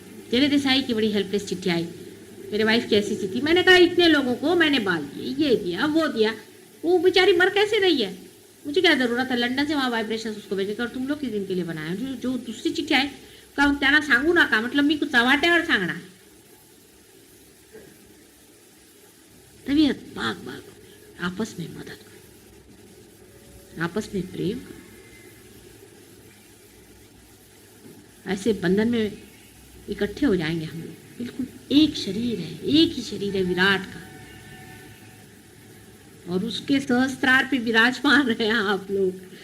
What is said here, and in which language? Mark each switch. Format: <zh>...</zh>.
<hi>तेरे देसाई की बड़ी हेल्पलेस चिट्ठी आई, मेरे वाइफ की ऐसी चिट्ठी. मैंने कहा इतने लोगों को मैंने बाल दिए, ये दिया वो दिया, वो बेचारी मर कैसे रही है, मुझे क्या जरूरत है लंडन से वहाँ वाइब्रेशन उसको भेजे कर, तुम लोग किस दिन के लिए बनाया.</hi> <mr>जो दुसरी चिठ्ठी आहे का त्यांना सांगू नका, म्हटलं मी चव्हाट्यावर सांगणार.</mr> <hi>तबीयत बाग बाग, आपस में मदद करो, आपस में प्रेम करो. ऐसे बंधन में इकट्ठे हो जाएंगे हम लोग. बिल्कुल एक शरीर है, एक ही शरीर है विराट का, और उसके सहस्त्रार पे विराजमान रहे हैं आप लोग.</hi>